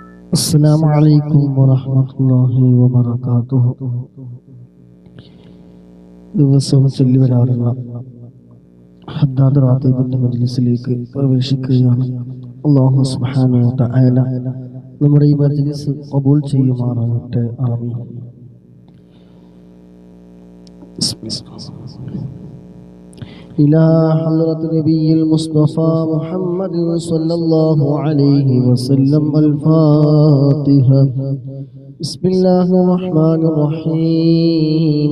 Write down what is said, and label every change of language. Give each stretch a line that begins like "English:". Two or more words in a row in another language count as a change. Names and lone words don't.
Arabic: السلام عليكم ورحمة الله وبركاته.
Malayalam: ദിവസവും ചൊല്ലി വരാറുള്ള ഹദ്ദാദ് റാത്തീബിന്റെ മജ്ലിസിലേക്ക് പ്രവേശിക്കുകയാണ്.
Arabic: الله سبحانه وتعالى
Malayalam: നമ്മുടെ ഈ മജ്ലിസ് ഖബൂൽ ചെയ്യുമാറാകട്ടെ. ആമീൻ.
Arabic: إلى حضرة نبي المصطفى محمد صلى الله عليه وسلم الفاتحة. بسم الله الرحمن الرحيم.